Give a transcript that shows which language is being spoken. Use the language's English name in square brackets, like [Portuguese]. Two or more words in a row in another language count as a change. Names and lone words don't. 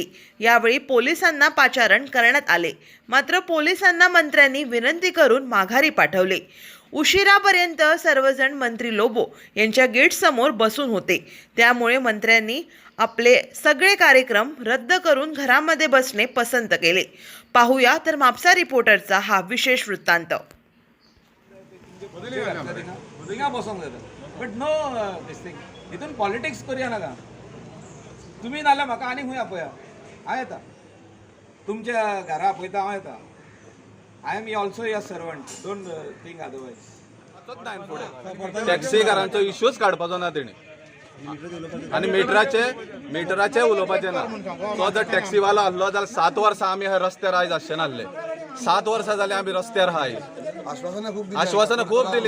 [Marathi] यावेळी पोलिसांना पाचारण करण्यात आले. मात्र पोलिसांना मंत्र्यांनी विनंती करून माघारी पाठवले. उशिरापर्यंत सर्वजण मंत्री लोबो यांच्या गेटसमोर बसून होते. त्यामुळे मंत्र्यांनी आपले सगळे कार्यक्रम रद्द करून घरामध्ये बसणे पसंत केले. पाहूया तर म्हापसा रिपोर्टरचा हा विशेष वृत्तांत. [English] But no this thing [Konkani] हितून पॉलिटिक्स करूया नाका. तुम्ही नाल्या म्हाका आनी खंय आपया. हांव येता तुमच्या घरा आपयता. हांव येता. [English] I am also your servant. Don't think otherwise. [Konkani] टॅक्सीकारांचो इश्यूच काडपाचो ना तेणी आनी मिटराचे उलोवपाचें ना. तो जर टॅक्सीवालो आसलो जाल्यार 7 वर्सां आमी ह्या रस्त्यार आयज आसचे नासले. 7 वर्सां जाली आमी रस्त्यार आहाय. आश्वासनां खूब दिली.